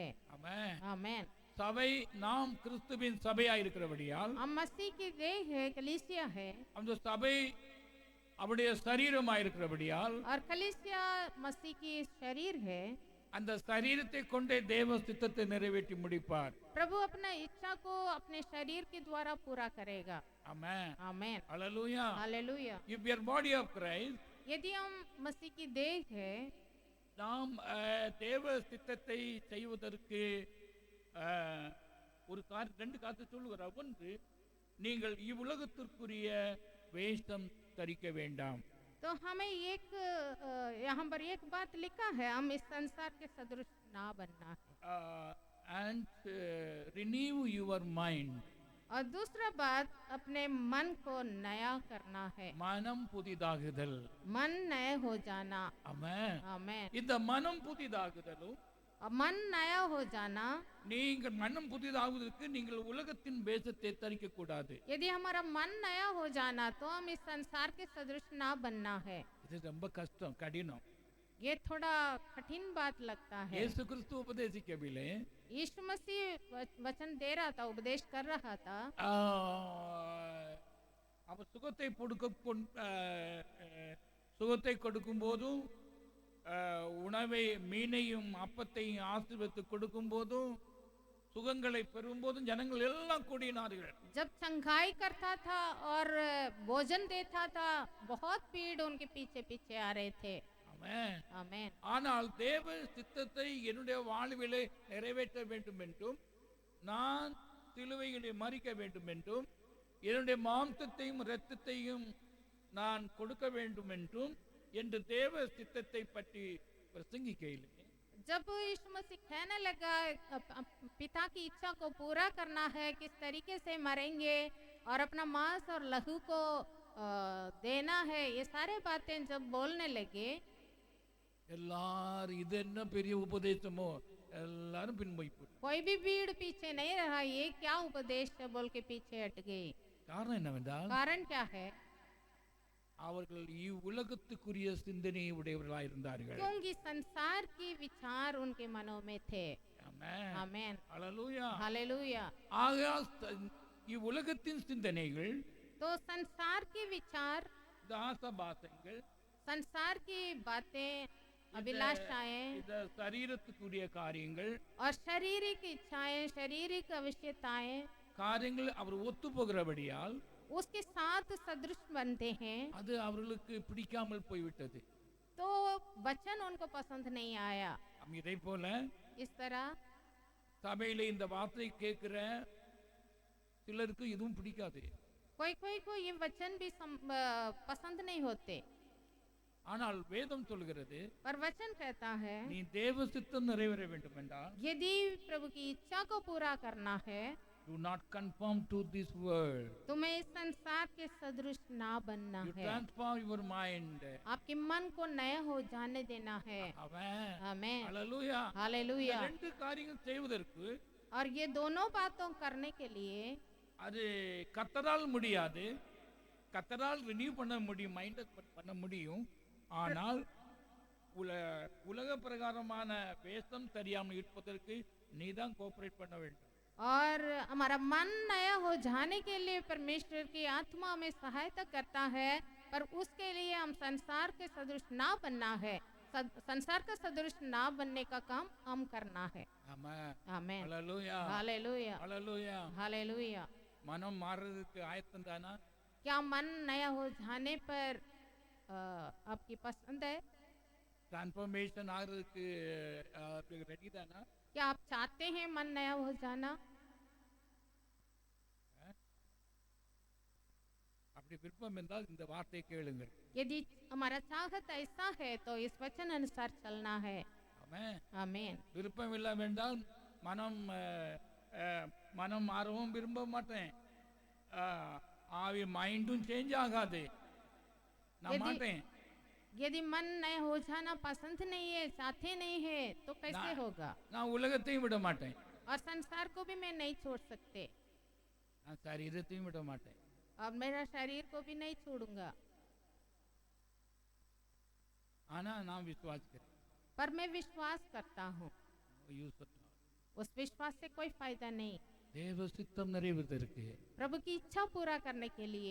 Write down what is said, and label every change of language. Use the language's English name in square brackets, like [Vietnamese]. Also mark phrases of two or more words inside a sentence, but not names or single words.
[Tamil] ஆமென். [Hindi] आमीन। [Tamil] சபை நாம் கிறிஸ்துவின் சபையா இருக்கிறபடியால் [Hindi] हम मसीह की देह है, कलीसिया है, [Tamil] அந்த சபை அவருடைய சரீரமா இருக்கிறபடியால் [Hindi] और कलीसिया मसीह की शरीर है। [Tamil] அந்த சரீரத்தை கொண்டே தேவ சித்தத்தை நிறைவேற்றி முடிப்பார். [Hindi] प्रभु अपना इच्छा को अपने शरीर के द्वारा पूरा करेगा। [Tamil] ஆமென். [Hindi] आमीन। [Tamil] ஹல்லேலூயா. [Hindi] हालेलुया। [English] If we are body of Christ, [Hindi] यदि हम मसीह की देह है, [Tamil] நாம் தேவ சித்தத்தை செய்வதற்கு ஒரு ரெண்டு காரியத்தை சொல்லுகிறார். ஒன்று, நீங்கள் இவ்வுலகத்திற்குரிய வேஷம் தரிக்க வேண்டாம். [Hindi] तो हमें एक यहाँ पर एक बात लिखा है, हम इस संसार के सदृश ना बनना है। [English] and renew your mind. [Hindi] और दूसरा बात, अपने मन को नया करना है। [Tamil] மனம் புதிதாகுதல். [Hindi] मन नए हो जाना। [Tamil] ஆமென். [Hindi] आमीन। [Tamil] இந்த மனம் புதிதாகுதலும் [Hindi] और मन नया हो जाना, [Tamil] நீங்கள் மனம் புதிதாகுவதற்கு நீங்கள் உலகத்தின் வேஷத்தை தரிக்க கூடாது. [Hindi] यदि हमारा मन नया हो जाना तो हम इस संसार के सदृश ना बनना है। [Tamil] இது ரொம்ப கஷ்டம், கடினம். [Hindi] ये थोड़ा कठिन बात लगता है। [Tamil] இயேசு கிறிஸ்து உபதேசிக்கவில்லை. [Hindi] यीशु मसीह वचन दे रहा था, उपदेश कर रहा था। [Tamil] அவர் சுகத்தை கொடுக்கும் போதும் உணவை மீனையும் அப்பத்தையும் ஆசீர்வதித்து கொடுக்கும் போதும் சுகங்களை பெறும் போதும் ஜனங்கள் எல்லாம் கூடினார்கள். [Hindi] जब चंगाई करता था और भोजन देता था, बहुत भीड़ उनके पीछे पीछे आ रहे थे। [Tamil] ஆமென். [Hindi] आमीन। [Tamil] ஆனால் தேவ சித்தத்தை என்னுடைய வாழ்விலே நிறைவேற்ற வேண்டும் என்றும், நான் சிலுவைகளை மறிக்க வேண்டும் என்றும், என்னுடைய மாம்சத்தையும் இரத்தத்தையும் நான் கொடுக்க வேண்டும் என்றும் என்று தேவ சித்தத்தை பற்றி பிரசங்கிக்கையில் [Hindi] जब यीशु मसीह कहने लगा पिता की इच्छा को पूरा करना है, किस तरीके से मरेंगे और अपना मांस और लहू को देना है, ये सारे बातें जब बोलने लगे, [Tamil] எல்லாரும் இது என்ன பெரிய உபதேசமோ எல்லாரும் பின்போய் போய். [Hindi] कोई भी भीड़ पीछे नहीं रहा, ये क्या उपदेश है बोल के पीछे हट गए। [Tamil] காரணம் என்னவென்றால் [Hindi] कारण क्या है? [Tamil] அவர்கள் இவ்வுலகத்துக்குரிய சிந்தனையை உடையவர்களாக இருந்தார்கள். [Hindi] क्योंकि संसार के विचार उनके मनों में थे। [Tamil] ஆமென். [Hindi] आमीन। [Tamil] ஹல்லேலூயா. [Hindi] हालेलुया। [Tamil] ஆகையால் இவ்வுலகத்தின் சிந்தனைகள், [Hindi] तो संसार के विचार, [Tamil] தாசபாசங்கள், [Hindi] संसार की बातें, अभिलाषाएं [Tamil] இந்த சரீரத்துக்குரிய காரியங்கள், [Hindi] और शारीरिक इच्छाएं, शारीरिक आवश्यकताएं [Tamil] காரியங்கள் அவர் ஒத்து போகிறபடியால் [Hindi] उसके साथ सदृश बनते हैं, [Tamil] அது அவர்களுக்கு பிடிக்காமல் போய்விட்டது. [Hindi] तो वचन उनको पसंद नहीं आया। [Tamil] இதை போல [Hindi] इस तरह [Tamil] சபையில இந்த வார்த்தை கேட்கிற சிலருக்கு இதுவும் பிடிக்காது. [Hindi] कोई कोई को ये वचन भी पसंद नहीं होते, [Tamil] ஆனால் வேதம் சொல்கிறது, [Hindi] पर वचन कहता है [Tamil] நீ தேவ சித்தம் நிறைவேற வேண்டும் என்றால் [Hindi] यदि प्रभु की इच्छा को पूरा करना है, [English] do not conform to this world. [Hindi] तुम्हें इस संसार के सदृश ना बनना [English] You [Hindi] है। [English] transform your mind. [Hindi] आपके मन को नया हो जाने देना है। [Tamil] ஆமென். [Hindi] आमीन। [Tamil] ஹல்லேலூயா. [Hindi] हालेलुया। [Tamil] ரெண்டு காரியங்கள் செய்வதற்கு [Hindi] और ये दोनों बातों करने के लिए [Tamil] அது கர்த்தரால் முடியாது. கர்த்தரால் ரினியூ பண்ண முடியும், மைண்ட் பண்ண முடியும். ஆனால் உலக பிரகாரமான வேஷம் தெரியாமல் இருப்பதற்கு நீ தான் கோஆபரேட் பண்ண வேண்டும். [Hindi] और हमारा मन नया हो जाने के लिए परमेश्वर की आत्मा हमें सहायता करता है, पर उसके लिए हम संसार के सदृश ना बनना है। संसार का सदृश ना बनने का काम हम करना है। [Tamil] ஆமென். [Hindi] आमेन। [Tamil] ஹalleluya. [Hindi] हालेलुया [Tamil] ஹalleluya. [Hindi] हालेलुया। [Tamil] மனம் மாறுறதுக்கு ஆயத்தம் தானா? [Hindi] क्या मन नया हो जाने पर आपकी पसंद है? [Tamil] டிரான்ஸ்ஃபர்மேஷன் ஆகிறதுக்கு ரெடி தானா? [Hindi] क्या आप चाहते हैं मन नया हो जाना? [Tamil] அப்படி விருப்பம் இருந்தால் இந்த வார்த்தையை கேளுங்கள். [Hindi] यदि हमारा चाहत ऐसा है तो इस वचन अनुसार चलना है। [Tamil] ஆமென். [Hindi] आमीन। [Tamil] விருப்பம் இல்லை என்றால் மனம் மனம் மாறவும் விரும்ப மாட்டேன். ஆவி மைண்டும் சேஞ்ச் ஆகாது. நான் மாட்டேன். [Hindi] यदि मन नया हो जाना पसंद नहीं है, चाहते नहीं है, तो कैसे होगा? [Tamil] நான் உலகத்தையும் விட மாட்டேன். [Hindi] और संसार को भी मैं नहीं छोड़ सकते [Tamil] நான் சரீரத்தையும் விட மாட்டேன். [Hindi] और मेरा शरीर को भी नहीं छोड़ूंगा। [Tamil] ஆனா நான் விசுவாசிக்கிறேன். [Hindi] पर मैं विश्वास करता हूँ। उस विश्वास से कोई फायदा नहीं। [Tamil] தேவ சித்தம் நிறைவேறுவதற்கு [Hindi] प्रभु की इच्छा पूरा करने के लिए